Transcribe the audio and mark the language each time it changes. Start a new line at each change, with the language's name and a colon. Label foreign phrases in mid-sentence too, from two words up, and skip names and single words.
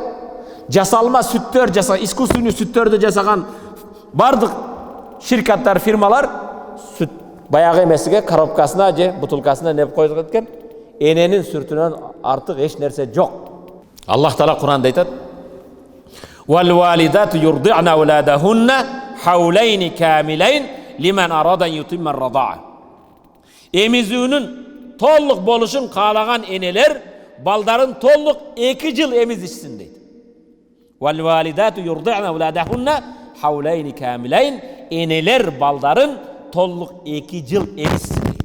Kyrgyz: Жасалма сүттөр, искусственный сүттөрдү жасаган бардык ширкаттар, фирмалар сүт баягы эмесиге коробкасына же бутылкасына неп коюп кеткен. Эненин сүтүнөн артык эч нерсе жок. Аллах Таала Кур'анда айтат:
Arabic: "والوالدات يرضعن أولادهن حولين كاملين لمن أراد أن يتم الرضاعة."
Kyrgyz: Эмизүүнүн толук болушун каалаган энелер балдарын толук 2 жыл эмизишсин дейт.
Arabic: والوالدات يرضعن أولادهن حولين كاملين,
Kyrgyz: энелер балдарын толук 2 жыл эмизсин дейт.